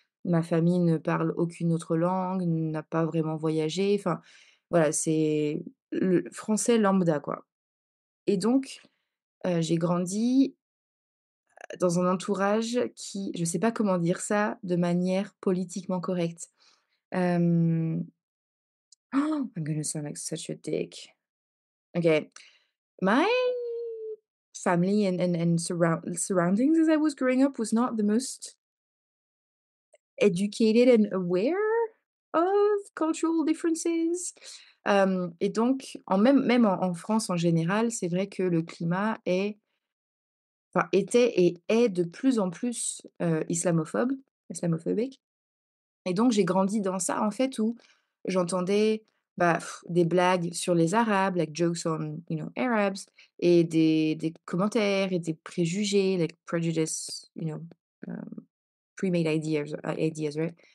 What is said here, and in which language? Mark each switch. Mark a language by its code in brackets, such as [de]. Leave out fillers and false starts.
[fr] Ma famille ne parle aucune autre langue, n'a pas vraiment voyagé. Enfin, voilà, c'est le français lambda, quoi. Et donc, j'ai grandi dans un entourage qui je sais pas comment dire ça de manière politiquement correcte. [en] Hem, I'm gonna sound like such a dick. Okay. My family and surroundings as I was growing up was not the most educated and aware of cultural differences. [fr] Et donc même en France en général, c'est vrai que le climat était et est de plus en plus, islamophobique. Et donc j'ai grandi dans ça en fait où j'entendais, des blagues sur les Arabes, [en] like jokes on, Arabs, [fr] et des commentaires et des préjugés, [en] like prejudice, pre-made ideas, right?